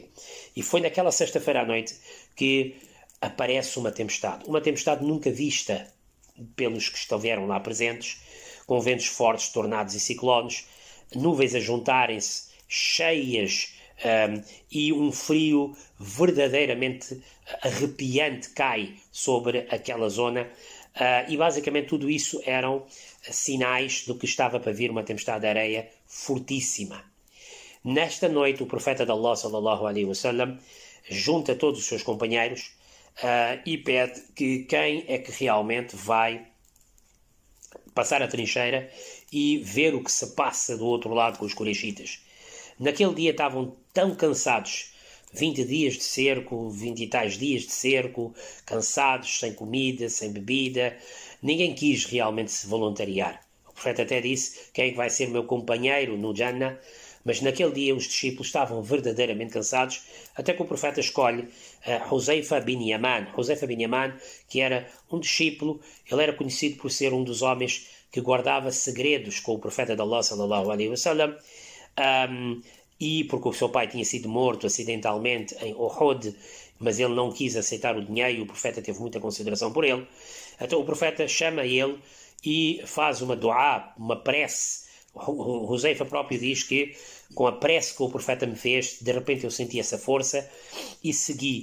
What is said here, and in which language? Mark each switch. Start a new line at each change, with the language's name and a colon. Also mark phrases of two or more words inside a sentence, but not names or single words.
Portuguese: E foi naquela sexta-feira à noite que aparece uma tempestade nunca vista pelos que estiveram lá presentes, com ventos fortes, tornados e ciclones, nuvens a juntarem-se, cheias, e um frio verdadeiramente arrepiante cai sobre aquela zona, e basicamente tudo isso eram sinais do que estava para vir uma tempestade de areia fortíssima. Nesta noite o profeta de Allah
Arabic: صلى الله عليه وسلم
Portuguese: junta todos os seus companheiros e pede que quem é que realmente vai passar a trincheira e ver o que se passa do outro lado com os Quraishitas. Naquele dia estavam tão cansados, 20 dias de cerco, 20 e tais dias de cerco, cansados, sem comida, sem bebida, ninguém quis realmente se voluntariar. O profeta até disse, quem é que vai ser meu companheiro no Jannah? Mas naquele dia os discípulos estavam verdadeiramente cansados, até que o profeta escolhe Huzaifa bin Yaman. Huzaifa bin Yaman, que era um discípulo, ele era conhecido por ser um dos homens que guardava segredos com o profeta de Allah
Arabic: صلى الله عليه وسلم,
Portuguese: e porque o seu pai tinha sido morto acidentalmente em Uhud, mas ele não quis aceitar o dinheiro e o profeta teve muita consideração por ele. Então o profeta chama ele e faz uma dua, uma prece. O Huzaifa próprio diz que com a prece que o profeta me fez, de repente eu senti essa força e segui.